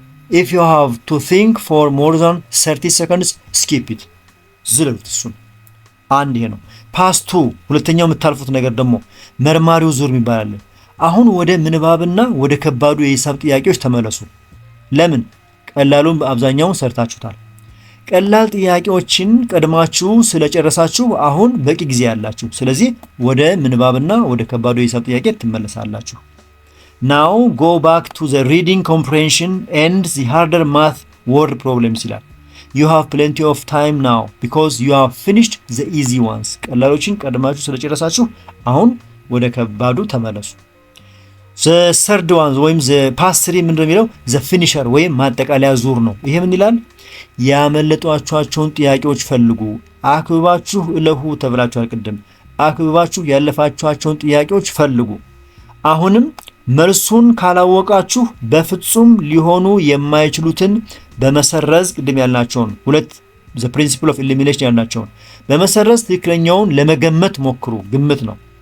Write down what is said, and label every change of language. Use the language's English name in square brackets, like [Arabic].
[English] if you have to think for more than 30 seconds skip it [Amharic] ዝለሉት። እሱን አንድ ይሄ ነው። [English] ፓስ ቱ [Amharic] ሁለተኛው የምታልፉት ነገር ደግሞ መርማሪው ዙር ይባላል። አሁን ወደ ምንባብና ወደ ከባዱ የሂሳብ ጥያቄዎች ተመለሱ። ለምን? ቀላሉን በአብዛኛው ሰርታችሁታል። ቀላል ጥያቄዎችን ቀድማችሁ ስለጨረሳችሁ አሁን በቂ ጊዜ ያላችሁ። ስለዚህ ወደ ምንባብና ወደ ከባዱ የሂሳብ ጥያቄ ትመለሳላችሁ። [English] Now go back to the reading comprehension and the harder math word problems [Amharic] ይላል። [English] You have plenty of time now because you have finished the easy ones. [Amharic] ቀላሎችን ቀድማችሁ ስለጨረሳችሁ አሁን ወደ ከባዱ ተመለሱ። [English] The third one [Amharic] ወይም [English] the past three [Amharic] ምንድነው የሚለው? [English] The finisher [Amharic] ወይም ማጠቃለያ ዙር ነው። ይሄ ምን ይላል? ያመለጧቸውን ጥያቄዎች ፈልጉ፣ አክብባችሁ እለፉ ተብላችኋል ቅድም። አክብባችሁ ያለፋችኋቸውን ጥያቄዎች ፈልጉ። አሁንም መልሱን ካላወቃችሁ በፍጹም ሊሆኑ የማይችሉትን በመሰረዝ ቅድም ያልናቸውን ሁለት [English] the principle of elimination [Amharic] ያልናቸውን በመሰረዝ ትክክለኛውን ለመገመት ሞክሩ። ግምት ነው።